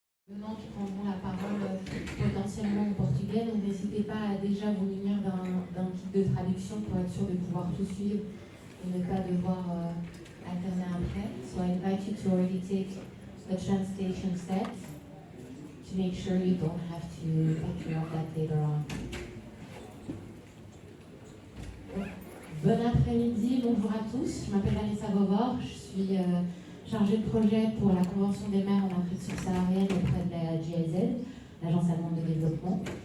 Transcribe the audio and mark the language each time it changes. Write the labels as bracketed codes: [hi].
[fr] Venant qui prendront la parole potentiellement en portugais, donc n'hésitez pas à déjà vous munir d'un kit de traduction pour être sûr de pouvoir tout suivre et ne pas devoir alterner après. [en] So I invite you to already take the translation set to make sure you don't have to take care of that later on. [fr] Bon après-midi, bonjour à tous. Je m'appelle Vanessa Bovor, je suis chargée de projet pour la Convention des maires en Afrique subsaharienne auprès de la GIZ, l'Agence allemande de développement.